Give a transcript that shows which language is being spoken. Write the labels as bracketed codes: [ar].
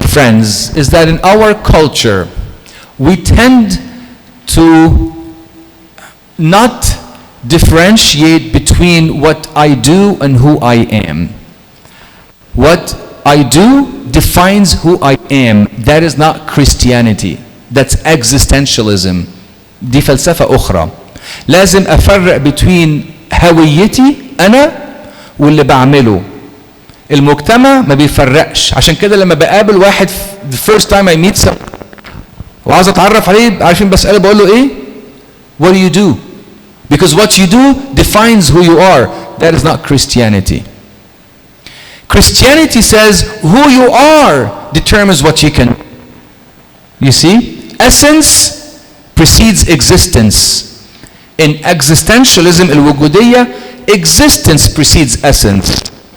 [en] friends, is that in our culture, we tend to not differentiate between what I do and who I am. What I do defines who I am. That is not Christianity. That's existentialism. [ar] دي فلسفة أخرى. لازم أفرق between هويتي أنا واللي بعمله. المجتمع ما بيفرقش. عشان كده لما بقابل واحد [en] the first time I meet someone [ar] وعاوز أتعرف عليه، عارفين بسأله بقول له إيه؟ [en] What do you do? Because what you do defines who you are. That is not Christianity. Christianity says who you are determines what you can. You see? Essence precedes existence. In existentialism, الوجودية, existence precedes essence.